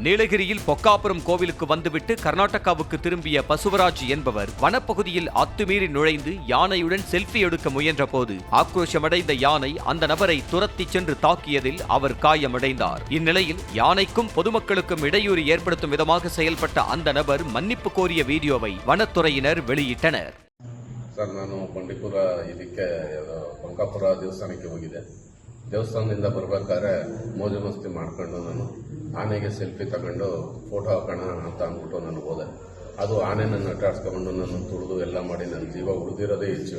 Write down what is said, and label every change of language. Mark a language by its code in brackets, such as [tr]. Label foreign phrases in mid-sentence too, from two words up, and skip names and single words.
[ta] நீலகிரியில் பொக்காபுரம் கோவிலுக்கு வந்துவிட்டு கர்நாடகாவுக்கு திரும்பிய பசுவராஜ் என்பவர் வனப்பகுதியில் அத்துமீறி நுழைந்து யானையுடன் செல்ஃபி எடுக்க முயன்றபோது ஆக்ரோஷமடைந்த யானை அந்த நபரை துரத்தி சென்று தாக்கியதில் அவர் காயமடைந்தார். இந்நிலையில் யானைக்கும் பொதுமக்களுக்கும் இடையூறு ஏற்படுத்தும் விதமாக செயல்பட்ட அந்த நபர் மன்னிப்பு கோரிய வீடியோவை வனத்துறையினர் வெளியிட்டனர். [kn] ಸರ್, ನಾನು ಬಂಡೀಪುರ ಇದಕ್ಕೆ ಬಂಕಾಪುರ ದೇವಸ್ಥಾನಕ್ಕೆ ಹೋಗಿದ್ದೆ. ದೇವಸ್ಥಾನದಿಂದ ಬರಬೇಕಾದ್ರೆ ಮೋಜು ಮಸ್ತಿ ಮಾಡ್ಕೊಂಡು ನಾನು ಆನೆಗೆ ಸೆಲ್ಫಿ ತಗೊಂಡು ಫೋಟೋ ಹಾಕೋಣ ಅಂತ ಅಂದ್ಬಿಟ್ಟು ನಾನು ಹೋದೆ. ಅದು ಆನೆ ನನ್ನ ಅಟ್ಟಾಡ್ಸ್ಕೊಂಡು ನಾನು ತುಳಿದು ಎಲ್ಲ ಮಾಡಿ ನನ್ನ ಜೀವ ಉಳಿದಿರೋದೇ ಹೆಚ್ಚು.